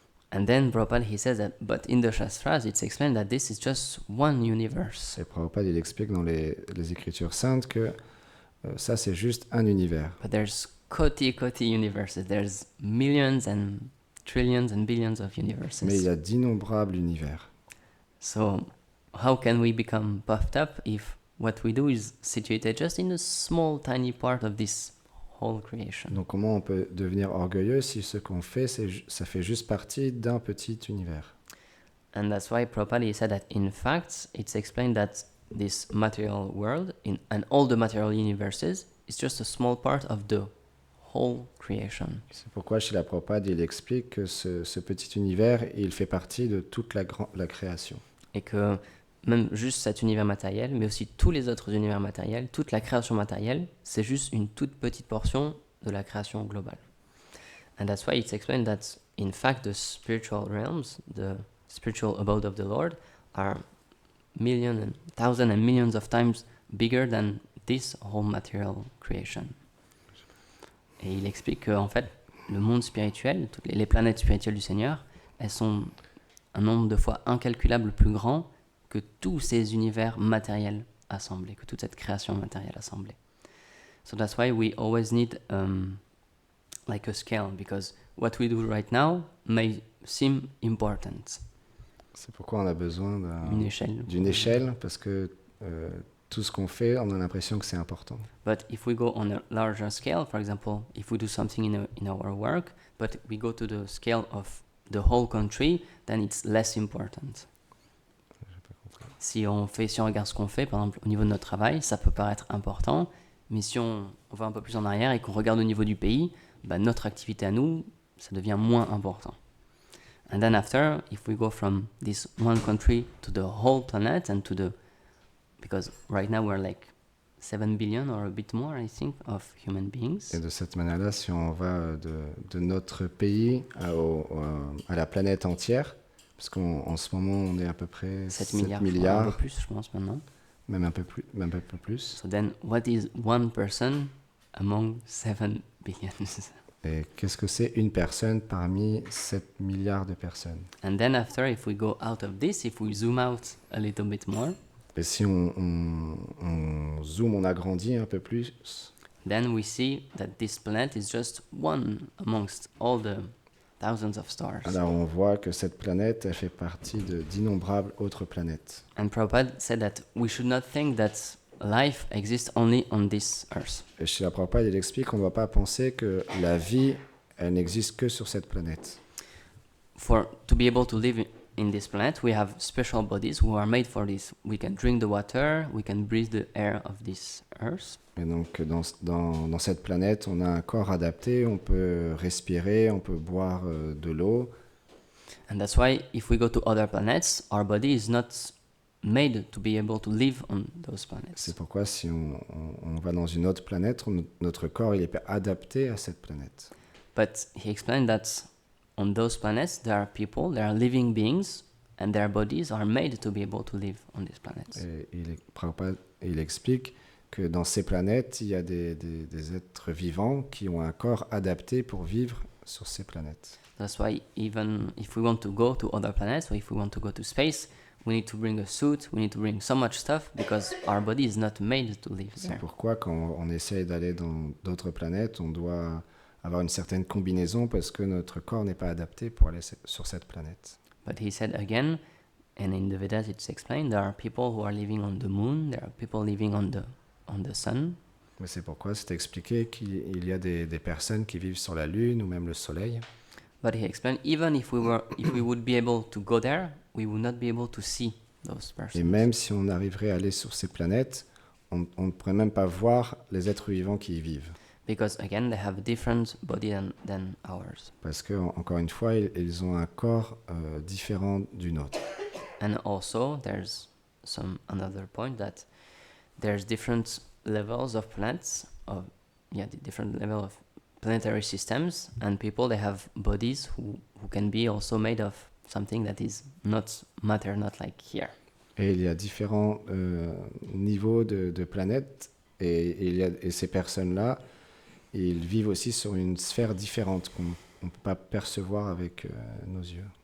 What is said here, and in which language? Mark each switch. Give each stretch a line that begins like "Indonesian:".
English: And then Prabhupada, he says that, but in the Shastras, it's explained that this is just one universe.
French: Et Prabhupada, il explique dans les Écritures saintes que ça, c'est juste un univers.
English: But there's Koti universes. There's millions and trillions and billions of universes.
French: Mais il y a d'innombrables univers.
English: So, how can we become puffed up if what we do is situated just in a small, tiny part of this whole creation?
French: Donc, comment on peut devenir orgueilleux si ce qu'on fait, ça fait juste partie d'un petit univers?
English: And that's why Prabhupada said that in fact, it's explained that this material world and all the material universes is just a small part of the whole creation.
French: C'est pourquoi chez la Prabhupada, il explique que ce petit univers, il fait partie de toute la création. Et que même juste cet univers matériel, mais aussi tous les autres univers matériels, toute la création matérielle, c'est juste une toute petite portion de la création globale.
English: And that's why it's explained that in fact the spiritual realms, the spiritual abode of the Lord, are millions and thousands and millions of times bigger than this whole material creation.
French: Et il explique qu'en fait, le monde spirituel, toutes les planètes spirituelles du Seigneur, elles sont un nombre de fois incalculable plus grand que tous ces univers matériels assemblés, que toute cette création matérielle assemblée.
English: So that's why we always need like a scale, because what we do right now may seem important.
French: C'est pourquoi on a besoin Une échelle. d'une échelle, parce que tout ce qu'on fait, on a l'impression que c'est important.
English: But if we go on a larger scale, for example, if we do something in our work, but we go to the scale of the whole country, then it's less important.
French: Si on regarde ce qu'on fait, par exemple au niveau de notre travail, ça peut paraître important, mais si on va un peu plus en arrière et qu'on regarde au niveau du pays, bah, notre activité à nous, ça devient moins important.
English: And then after, if we go from this one country to the whole planet and to the, because right now we're like 7 billion or a bit more, I think, of human beings.
French: Et de cette manière-là, si on va de notre pays à la planète entière, parce qu'en ce moment, on est à peu près 7 7 milliards, un peu plus, je pense, maintenant. Même un peu plus.
English: So then, what is one person among 7 billions?
French: Et qu'est-ce que c'est une personne parmi 7 milliards de personnes?
English: And then after, if we go out of this, if we zoom out a little bit more,
French: et si on zoome, on agrandit un peu plus,
English: then we see that this planet is just one amongst all the thousands of stars.
French: alors on voit que cette planète, elle fait partie d'innombrables autres planètes.
English: And Prabhupada said that we should not think that life exists only on this earth.
French: Et chez la Prabhupada, il explique qu'on ne doit pas penser que la vie, elle n'existe que sur cette planète.
English: To be able to live in this planet, we have special bodies who are made for this. We can drink the water, we can breathe the air of this earth.
French: Et donc dans cette planète, on a un corps adapté, on peut respirer, on peut boire de l'eau.
English: And that's why if we go to other planets, our body is not made to be able to live on those planets.
French: C'est pourquoi si on va dans une autre planète, notre corps il est adapté à cette planète.
English: But he explained that on those planets there are people, there are living beings, and their bodies are made to be able to live on these planets.
French: Et il explique que dans ces planètes, il y a des êtres vivants qui ont un corps adapté pour vivre sur ces planètes.
English: That's why even if we want to go to other planets, or if we want to go to space, we need to bring a suit, we need to bring so much stuff, because our body is not made to live there.
French: C'est pourquoi quand on essaye d'aller dans d'autres planètes, on doit avoir une certaine combinaison parce que notre corps n'est pas adapté pour aller sur cette planète.
English: But he said again, and in the Vedas it's explained, there are people who are living on the moon, there are people living on the sun.
French: Mais c'est pourquoi c'est expliqué qu'il y a des personnes qui vivent sur la Lune ou même le Soleil.
English: But he explained, even if we would be able to go there, we would not be able to see those persons.
French: Et même si on arriverait à aller sur ces planètes, on ne pourrait même pas voir les êtres vivants qui y vivent.
English: Because again, they have a different body than ours.
French: Parce que encore une fois, ils ont un corps différent du nôtre.
English: And also, there's another point that there's different levels of planets, different level of planetary systems, and people they have bodies who can be also made of something that is not matter, not like here.
French: Et il y a différents niveaux de planètes, et ces personnes-là, ils vivent aussi sur une sphère différente qu'on ne peut pas percevoir avec nos yeux.